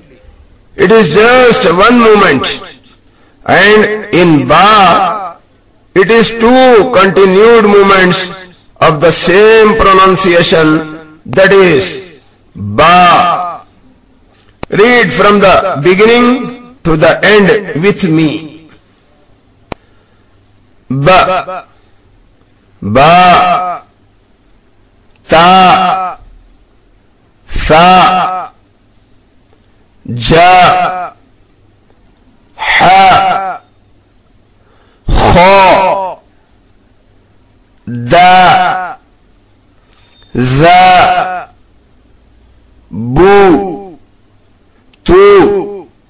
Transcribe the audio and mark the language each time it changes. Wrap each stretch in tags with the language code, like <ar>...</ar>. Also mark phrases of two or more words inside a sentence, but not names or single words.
<en>It is just one movement, and in ba, it is two continued movements of the same pronunciation, that is ba. Read from the beginning to the end with me.</en> <ar>با، با، تا، ثا، جا، حا، خا، دا، زا، بُ، تُ,</ar>